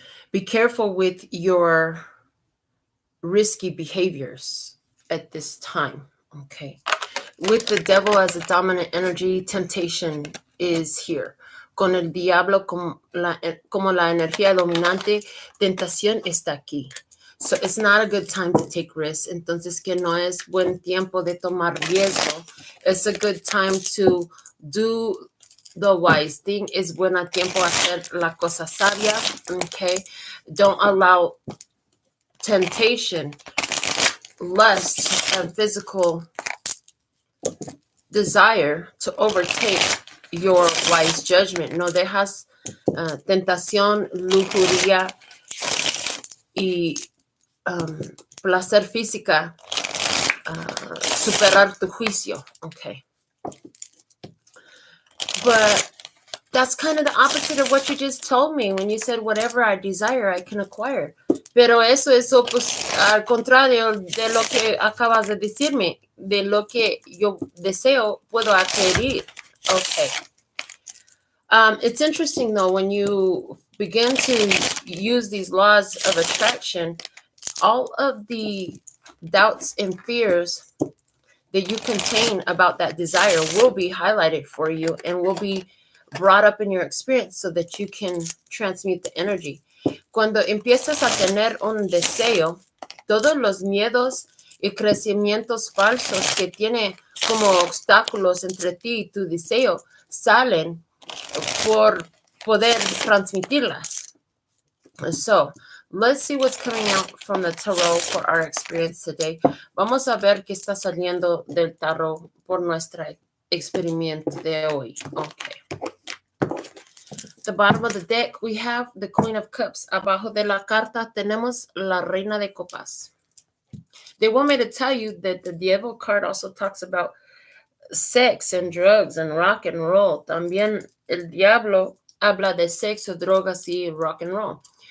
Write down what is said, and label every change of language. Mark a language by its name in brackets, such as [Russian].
[English] Be careful with your risky behaviors at this time. Okay. With the devil as a dominant energy, temptation is here. [Spanish] Con el diablo como la energía dominante, tentación está aquí. [English] So it's not a good time to take risks. [Spanish] Entonces que no es buen tiempo de tomar riesgo. [English] It's a good time to do the wise thing. [Spanish] Es buen tiempo hacer la cosa sabia. Okay. [English] Don't allow temptation lust and physical desire to overtake your wise judgment. [Spanish] No dejas tentación, lujuria y placer física superar tu juicio. [English] Okay. But that's kind of the opposite of what you just told me when you said whatever I desire, I can acquire. [Spanish] Pero eso es al contrario de lo que acabas de decirme. De lo que yo deseo, puedo adquirir. [English] Okay. It's interesting, though, when you begin to use these laws of attraction, all of the doubts and fears that you contain about that desire will be highlighted for you and will be brought up in your experience so that you can transmute the energy. [Spanish] Cuando empiezas a tener un deseo, todos los miedos y crecimientos falsos que tiene como obstáculos entre ti y tu deseo salen por poder transmitirlas. [English] So, let's see what's coming out from the tarot for our experience today. [Spanish] Vamos a ver qué está saliendo del tarot por nuestra experimento de hoy. [English] Okay. The bottom of the deck, we have the Queen of Cups. [Spanish] Abajo de la carta tenemos la Reina de Copas. [English] They want me to tell you that the Devil card also talks about sex and drugs and rock and roll. [Spanish] También el Diablo habla de sexo, drogas y rock and roll.